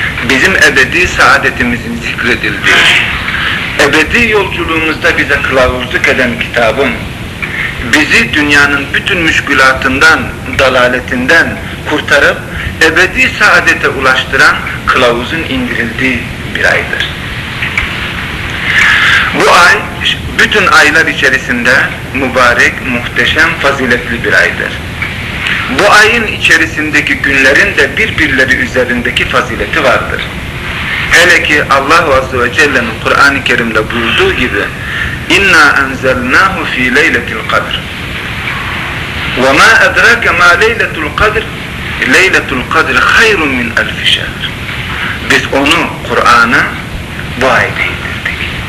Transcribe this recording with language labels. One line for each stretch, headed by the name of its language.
Turkish: Bizim ebedi saadetimizin zikredildiği, ebedi yolculuğumuzda bize kılavuzluk eden kitabın, bizi dünyanın bütün müşkülatından, dalaletinden kurtarıp ebedi saadete ulaştıran kılavuzun indirildiği bir aydır. Bu ay, bütün aylar içerisinde mübarek, muhteşem, faziletli bir aydır. Bu ayın içerisindeki günlerin de birbirleri üzerindeki fazileti vardır. Hele ki Allah-u Azze ve Celle'nin Kur'an-ı Kerim'de buyurduğu gibi
Arabic: اِنَّا أَنْزَلْنَاهُ ف۪ي لَيْلَةِ الْقَدْرِ وَمَا اَدْرَكَ مَا لَيْلَةُ الْقَدْرِ لَيْلَةُ الْقَدْرِ خَيْرٌ مِنْ أَلْفِ شَهْرٍ.
Turkish: Biz onu, Kur'an'ı bu ayda indirdik.